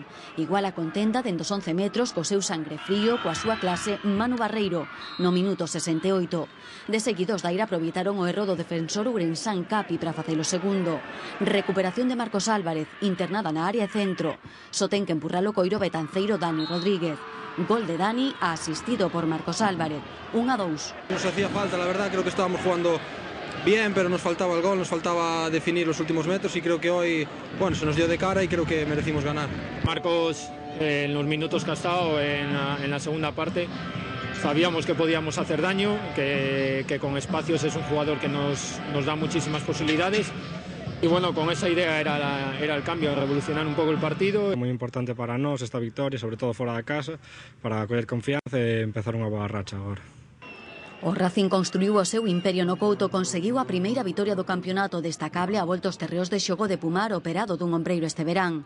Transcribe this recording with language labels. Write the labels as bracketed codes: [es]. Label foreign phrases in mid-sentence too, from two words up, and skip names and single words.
[gl] Igual a contenda dende os 11 metros co seu sangre frío, coa súa clase Manu Barreiro, no minuto 68. De seguidos da Aira aproveitaron o erro do defensor ourensán Capi para facer o segundo. Recuperación de Marcos Álvarez, internada na área centro. Só ten que empurrar o coiro betanceiro Dani Rodríguez. Gol de Dani asistido por Marcos Álvarez, 1-2. [es] Nos hacía falta, la verdad, creo que estábamos jugando bien, pero nos faltaba el gol, nos faltaba definir los últimos metros y creo que hoy, bueno, se nos dio de cara y creo que merecimos ganar. Marcos, en los minutos que ha estado en la segunda parte, sabíamos que podíamos hacer daño, que con espacios es un jugador que nos da muchísimas posibilidades. Y bueno, con esa idea era el cambio, revolucionar un pouco el partido. [gl] Moi importante para nós esta victoria, sobre todo fora da casa, para coller confianza e empezar unha boa racha agora. O Racing construiu o seu imperio no Couto, conseguiu a primeira vitoria do campeonato, destacable a volta aos terreos de xogo de Pumar operado dun ombreiro este verán.